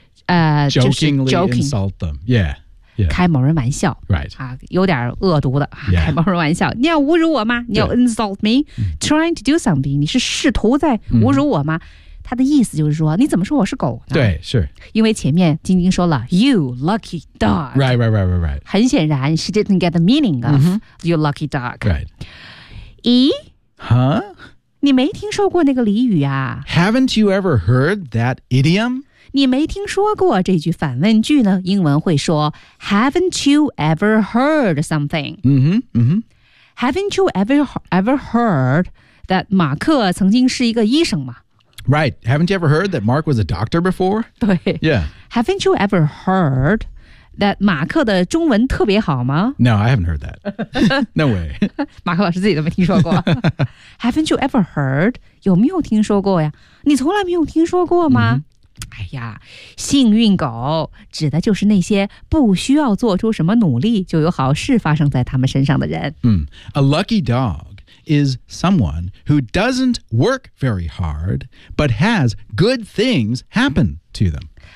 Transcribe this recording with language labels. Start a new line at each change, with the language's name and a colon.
English: jokingly insult them. Yeah. yeah.
Chinese: 开某人玩笑。
English: Right.、
Chinese: 有点恶毒的、
English: yeah.
Chinese: 开某人玩笑。你要侮辱我吗你要
English: insult me?、 Yeah. Trying to do something.
Chinese: 你是试图在侮辱我吗、mm-hmm. 他的意思就是说你怎么说我是狗呢对是。因为前面晶晶说了
English: you lucky dog. Right, right, right, right, right.
Chinese: 很显然
English: she didn't get the meaning of、mm-hmm. you lucky dog. Right. 咦 Huh?
Chinese: 你没听说过那个俚语啊
English: Haven't you ever heard that idiom?
Chinese: 你没听说过这句反问句呢英文会说
English: Haven't you ever heard something? Haven't you ever heard that
Chinese: 马克曾经是一个医生吗
English: Right. Haven't you ever heard that Mark was a doctor before?
Chinese: 对
English: Yeah. Haven't you ever heard that
Chinese: 马克的中文特别好吗
English: No, I haven't heard that. No way.
Chinese: 马克老师自己都没听说过。
English: haven't you ever heard?
Chinese: 有没有听说过呀你从来没有听说过吗、mm-hmm. 哎呀幸运狗指的就是那些不需要做出什么努力就有好事发生在他们身上的人。
English: A lucky dog is someone who doesn't work very hard, but has good things happen to them.